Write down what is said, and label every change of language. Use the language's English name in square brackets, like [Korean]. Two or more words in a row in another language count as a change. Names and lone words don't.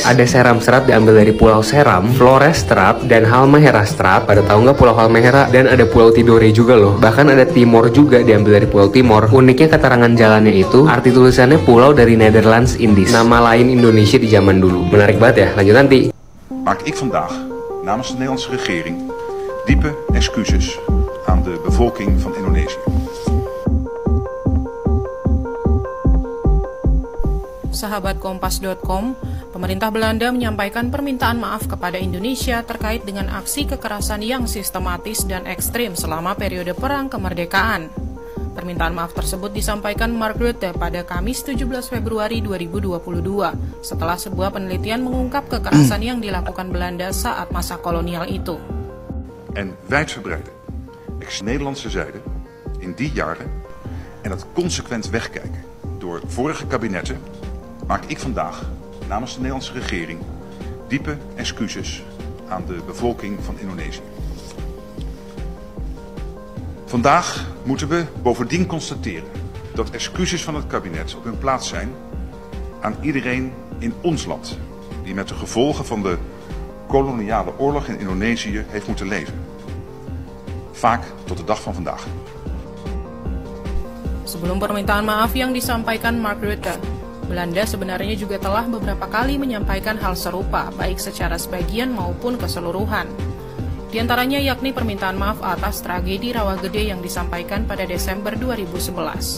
[Indonesian] Ada Seram Straat diambil dari Pulau Seram, Flores Straat, dan Halmahera Straat. Pada tahu nggak Pulau Halmahera? Dan ada Pulau Tidore juga loh. Bahkan ada Timor juga diambil dari Pulau Timor. Uniknya keterangan jalannya itu, arti tulisannya pulau dari Netherlands Indies. Nama lain Indonesia di zaman dulu. Menarik banget ya. Lanjut nanti. [Dutch] Maak ik vandaag namens de Nederlandse regering diepe excuses aan de bevolking van Indonesië. [Indonesian] Sahabat Kompas.com, pemerintah Belanda menyampaikan permintaan maaf kepada Indonesia terkait dengan aksi kekerasan yang sistematis dan ekstrim selama periode perang kemerdekaan. Permintaan maaf tersebut disampaikan Mark Rutte pada Kamis 17 Februari 2022 setelah sebuah penelitian mengungkap kekerasan yang dilakukan Belanda saat masa kolonial itu. [Dutch] En wijdverbreide ex-Nederlandse zijde in die jaren en het consequent wegkijken door vorige kabinetten maak ik vandaag namens de Nederlandse regering diepe excuses aan de bevolking van Indonesië. Vandaag moeten we bovendien constateren dat excuses van het kabinet op hun plaats zijn aan iedereen in ons land die met de gevolgen van de koloniale oorlog in Indonesië heeft moeten leven. Vaak tot de dag van vandaag. [Indonesian] Sebelum permintaan maaf yang disampaikan Mark Rutte, Belanda sebenarnya juga telah beberapa kali menyampaikan hal serupa, baik secara sebagian maupun keseluruhan. Di antaranya yakni permintaan maaf atas tragedi Rawagede yang disampaikan pada Desember 2011.